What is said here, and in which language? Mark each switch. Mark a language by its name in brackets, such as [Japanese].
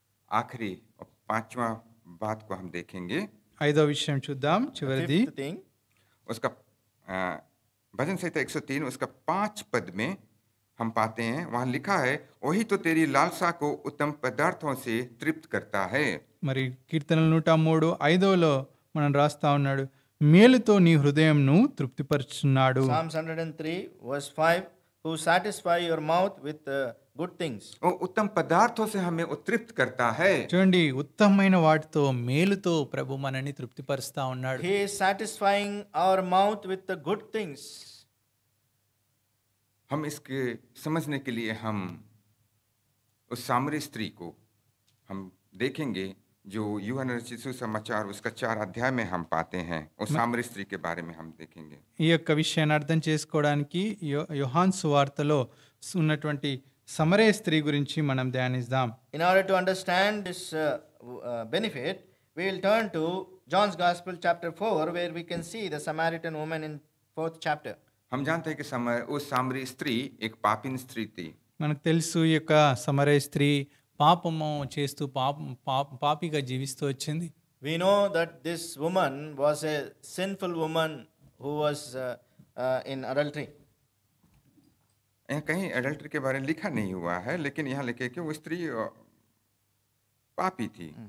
[Hindi] आखिरी और पांचवा बात को हम देखेंगे। [Telugu] 5వ విషయం చూద్దాం, [English] The [Telugu] చివరిది. [English] fifth thing, [Hindi] उसका भजन संहिता 103 उसका 5 पद में हम पाते हैं, वहां लिखा है, वही तो तेरी लालसा को उत्तम पदार्थों से तृप्त करता है। [Telugu] మరి కీర్తనలు 103:5లో మనం రాస్తా ఉన్నాడు, మేలుతో నీ హృదయంను తృప్తిపరుచున్నాడు. [English] Psalms 103 verse 5, who satisfy your mouth with good things. [Hindi] वो उत्तम पदार्थों से हमें तृप्त करता है। [Telugu] చూడండి, ఉత్తమమైన వాటితో మేలుతో ప్రభు మనని తృప్తిపరుస్తా ఉన్నాడు. [English] He is satisfying our mouth with the good things. [Hindi] हम इसके समझने के लिए हम उस सामरी स्त्री को हम देखेंगे, जो यूहन्ना रचित सुसमाचार उसका 4 अध्याय में हम पाते हैं। उस सामरी स्त्री के बारे में हम देखेंगे। [Telugu] ఈ యొక్క విషయాన్ని అర్థం చేసుకోవడానికి యోహాను సువార్తలో ఉన్నటువంటి సమరయ స్త్రీ గురించి మనం ధ్యానిద్దాం. [English] In order to understand this benefit, we will turn to John's Gospel chapter 4, where we can see the Samaritan woman in 4th chapter. [Hindi] हम जानते हैं कि उस सामरी स्त्री एक पापिन स्त्री थी। [Telugu] మనకు తెలుసు, ఈ యొక్క సమరయ స్త్రీ పాపము చేస్తూ పాపిగా జీవిస్తూ వచ్చింది. [English] We know that this woman was a sinful woman who was in adultery. [Hindi] यहाँ कहीं एडल्ट्री के बारे में लिखा नहीं हुआ है, लेकिन यहाँ लिखे कि वो स्त्री पापी थी।